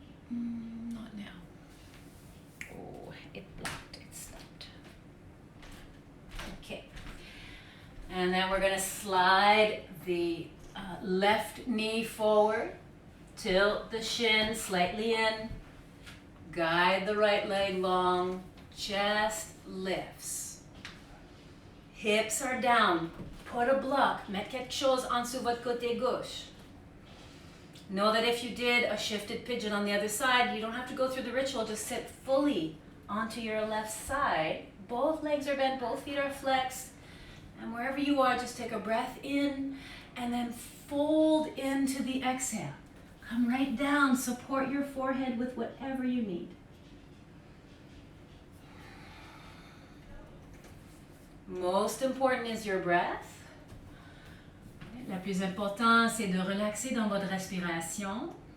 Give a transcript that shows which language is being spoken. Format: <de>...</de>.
<en>Not now. Oh, it blocked, it stopped. Okay. And then we're going to slide the left knee forward, tilt the shin slightly in, guide the right leg long, chest lifts. Hips are down, put a block,</en> <fr>mettez quelque chose en dessous votre côté gauche.</fr> <en>Know that if you did a shifted pigeon on the other side, you don't have to go through the ritual, just sit fully onto your left side. Both legs are bent, both feet are flexed, and wherever you are, just take a breath in and then fold into the exhale. Come right down, support your forehead with whatever you need. Most important is your breath.</en> <fr>Le plus important, c'est de relaxer dans votre respiration.</fr>